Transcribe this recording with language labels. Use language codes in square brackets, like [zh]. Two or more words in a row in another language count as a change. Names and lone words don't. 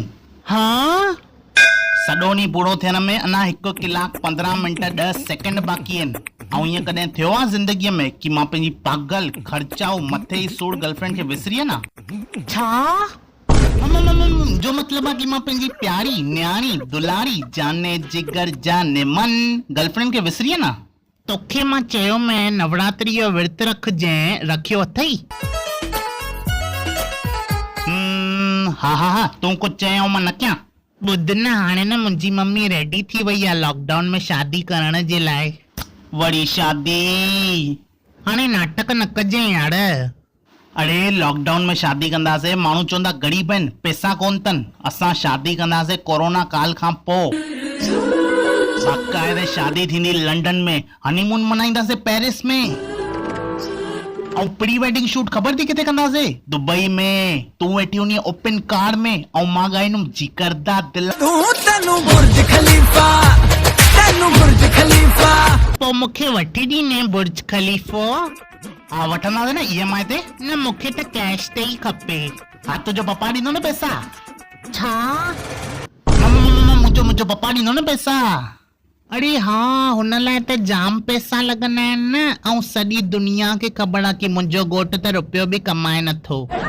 [sd] हाँ, सॼो ॾींहुं पूरो थियण में अञा 1 कलाक 15 मिंट 10 सेकंड बाक़ी आहिनि। ऐं ईअं कॾहिं थियो आहे ज़िंदगीअ में कि मां पंहिंजी पागल खर्चाऊ मथे ई सूर गर्लफ्रेंड खे विसरी न? छा जो मतलब आहे कि मां पंहिंजी प्यारी न्याणी दुलारी जाने जिगर जाने मन गर्लफ्रेंड खे विसरी न? तोखे मां चयो मैं नवरात्रि जो विर्त रखजांइ, रखियो अथई? हा तूं कुझु चयो मां न कयां। ॿुध न हाणे न मुंहिंजी मम्मी रेडी थी वई आहे लॉकडाउन में शादी करण जे लाइ। वरी शादी? हाणे नाटक न कजे यार। अरे लॉकडाउन में शादी कंदासीं, माण्हू चवंदा गरीब आहिनि पैसा कोन अथनि, असां शादी कंदासीं कोरोना काल खां पोइ। बाक़ाइदे शादी थींदी लंडन में, हनीमून मनाईंदासीं पेरिस में, और [en] pre wedding shoot [sd] ख़बर थी किथे कंदासीं? दुबई में। तूं वेठी हुनी [en] open car [sd] में और मां गाईंदुमि जिगरदा दिल। बुर्ज खलीफा पोइ मूंखे वठी ॾींदे बुर्ज खलीफो? हा वठंदासीं न EMI ते। न मूंखे त कैश ते ई खपे। हा तुंहिंजो पप्पा ॾींदो न पैसा? छा? मुंहिंजो पप्पा ॾींदो न पैसा? अरे हाँ, हुन लाइ त जाम पैसा लॻंदा आहिनि न, ऐं सॼी दुनिया खे ख़बर आहे कि मुंहिंजो घोट त रुपयो बि कमाए नथो।